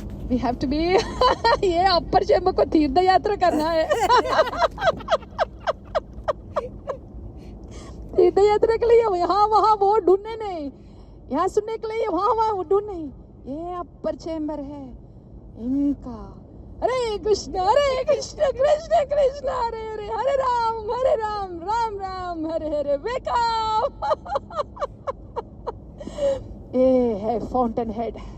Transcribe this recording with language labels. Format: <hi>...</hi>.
<en>We have to be</en> <hi>ये upper chamber को तीर्थ यात्रा करना है. तीर्थ यात्रा के लिए यहाँ वहाँ वो ढूंढने नहीं, यहाँ सुनने के लिए वहाँ वहाँ ढूंढ नहीं. ये upper chamber है इनका. Hare Krishna Krishna Krishna Hare Hare Hare Ram Ram Ram Hare Hare.</hi> <en>Wake up.</en> <hi>ये है fountain head.</hi>